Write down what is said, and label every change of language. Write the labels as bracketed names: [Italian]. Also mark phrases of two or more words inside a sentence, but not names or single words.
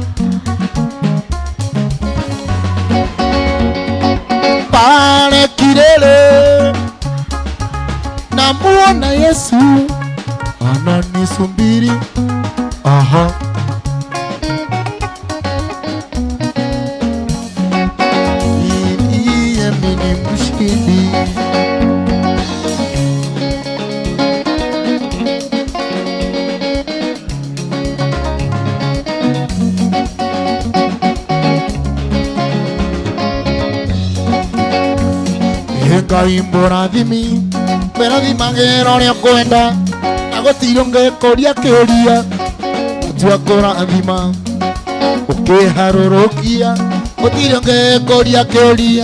[Swahili] Pale kilele namuona Yesu ananisubiri. Aha, ndiye mimi mshindi. [Kikuyu] Ngai mũrathimi merathimagĩra ũrĩa kwenda, na gũtirĩ ũngĩkũria kĩũria gũtua kũrathima ũkĩharũrũkia, gũtirĩ ũngĩkũria kĩũria.